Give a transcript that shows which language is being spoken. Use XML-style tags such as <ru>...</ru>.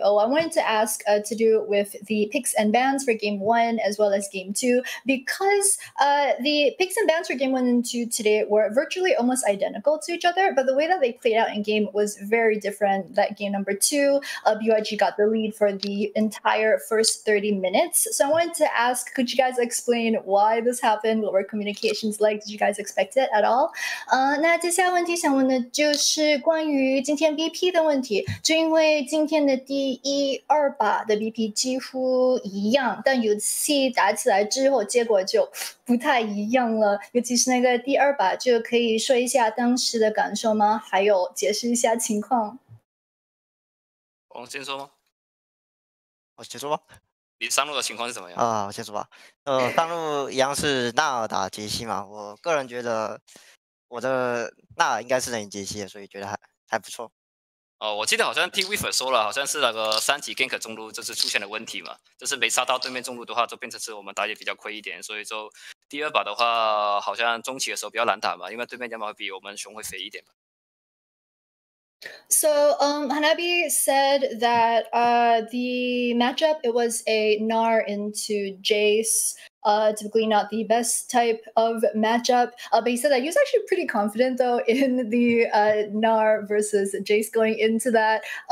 <en>I wanted to ask to do with the picks and bans for game 1 as well as game 2, because the picks and bans for game 1 and 2 today were virtually almost identical to each other, but the way that they played out in game was very different. That game number 2, BYG got the lead for the entire first 30 minutes. So I wanted to ask, could you guys explain why this happened? What were communications like? Did you guys expect it at all?</en> <zh>那接下来问题想问的就是关于今天 BP 的问题，就因为今天的第1、2把的 BP 几乎一样，但有戏打起来之后，结果就不太一样了。尤其是那个第2把，就可以说一下当时的感受吗？还有解释一下情况。我先说吗？我先说吧。你上路的情况是怎么样？我先说吧。上路一样是纳尔打杰西嘛，我个人觉得我的纳尔应该是能赢杰西的，所以觉得还不错。我记得好像听 Weaver 说了，好像是那个3级 gank 中路就是出现了问题嘛，就是没杀到对面中路的话，就变成是我们打野比较亏一点，所以就第2把的话，好像中期的时候比较难打嘛，因为对面要么比我们熊会肥一点吧。</zh> <en>So Hanabi said that the matchup, it was a Gnar into Jace. Typically not the best type of matchup, but he said that he was actually pretty confident though in the Gnar versus Jace going into that.</en>